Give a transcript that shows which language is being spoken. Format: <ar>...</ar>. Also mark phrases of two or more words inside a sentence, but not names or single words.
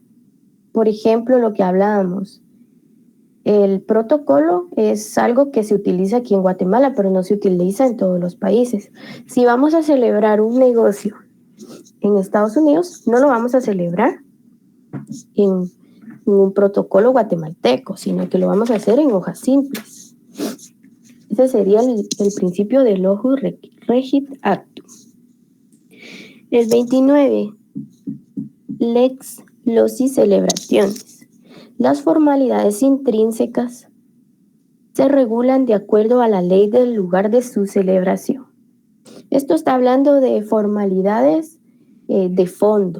<es>Por ejemplo, lo que hablábamos, el protocolo es algo que se utiliza aquí en Guatemala, pero no se utiliza en todos los países. Si vamos a celebrar un negocio en Estados Unidos, no lo vamos a celebrar en un protocolo guatemalteco, sino que lo vamos a hacer en hojas simples. Ese sería el principio del</es> <la>locus regit actum.</la> <es>El 29,</es> <la>lex loci celebraciones.</la> <es>Las formalidades intrínsecas se regulan de acuerdo a la ley del lugar de su celebración. Esto está hablando de formalidades de fondo.</es>